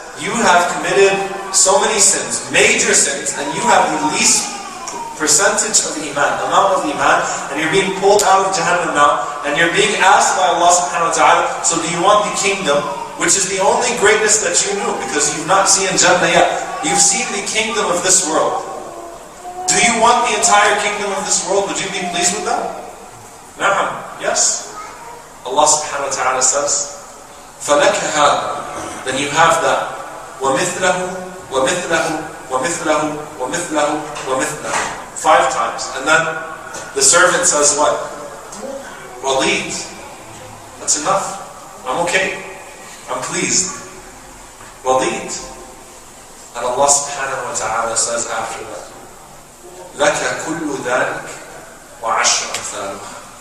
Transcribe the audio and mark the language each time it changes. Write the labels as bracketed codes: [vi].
[en] You have committed so many sins, major sins, and you have the least percentage of iman, amount of iman, and you're being pulled out of Jahannam now, and you're being asked by Allah subhanahu wa ta'ala, so do you want the kingdom, which is the only greatness that you knew, because you've not seen Jannah yet. You've seen the kingdom of this world. Do you want the entire kingdom of this world? Would you be pleased with that? Na'am, yes. Allah subhanahu wa ta'ala says, [ar] فَلَكَ هَذَا, [en] then you have that. [ar] وَمِثْلَهُ وَمِثْلَهُ وَمِثْلَهُ وَمِثْلَهُ وَمِثْلَهُ [en] 5 times. And then the servant says what? Raleed. That's enough. I'm okay. I'm pleased. Walid. And Allah subhanahu wa ta'ala says after that, [ar] لَكَ كُلُّ ذَلِكَ وَعَشْرَ أَمْثَالُهَا.